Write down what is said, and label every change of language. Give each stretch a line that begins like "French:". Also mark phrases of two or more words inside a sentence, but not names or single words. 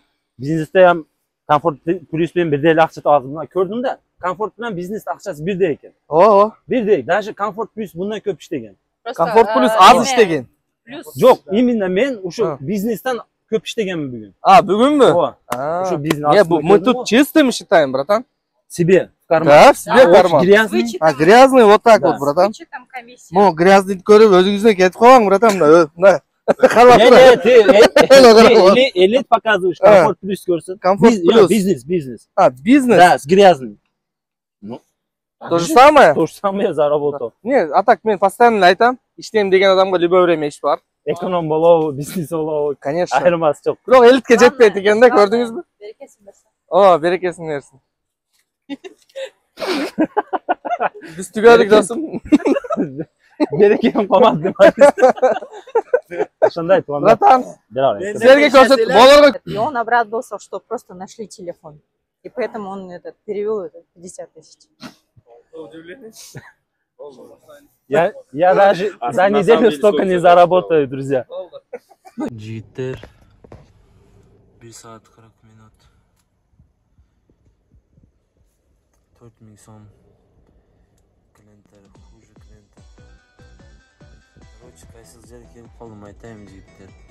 Kyrgyz: Бизнесте ham комфорт плюс менен бирдей эле акча табасың. Мына көрдүм да, комфорт менен бизнес акчасы бирдей экен. Ооба. Бирдей, даже комфорт плюс мындан көп иштеген. Комфорт плюс аз иштеген. Жок, именно мен ушу бизнестен көп иштегенмин бүгүн. Бүгүнбү? Ооба. Ушу бизнес.
Russian: Не, мы тут чистыми считаем, братан. Себе в карман. Да, в себе карман. Грязный. Грязный вот так вот, братан.
Kyrgyz: Мо грязный көрүп өзүңүзгө кетип калбаң, братан. Мына.
Russian: Не, ты элит показываешь, комфорт плюс көрсөт. Комфорт плюс. Бизнес. Бизнес? Да, с грязным. Ну, то же самое? То же самое заработал.
Kyrgyz: Не, а так мен постоянно айтам, иштейм деген адамга
Russian: любое время
Kyrgyz: иш бар. Эконом болобу, бизнес болобу.
Russian: Конечно.
Kyrgyz: Айырмасы жок. Бирок элитке жетпейт экен да, көрдүңүзбү? Берекесин берсин. О, берекесин берсин. Биз түгөдүк досум. Берекем калмады деп ошондой туугандар. Братан, Бeraver. силерге көрсөтүп болорго.
Russian: И он обрадовался, что просто нашли телефон. И поэтому он это перевел это 50 тысяч. Я даже за неделю столько не заработаю, друзья.
Kyrgyz: Жигиттер 1 saat 40 minut 4000 сом клиенттер хуже клиенттер. Короче, кайсыл жерге келип калдым айтайын жигиттер.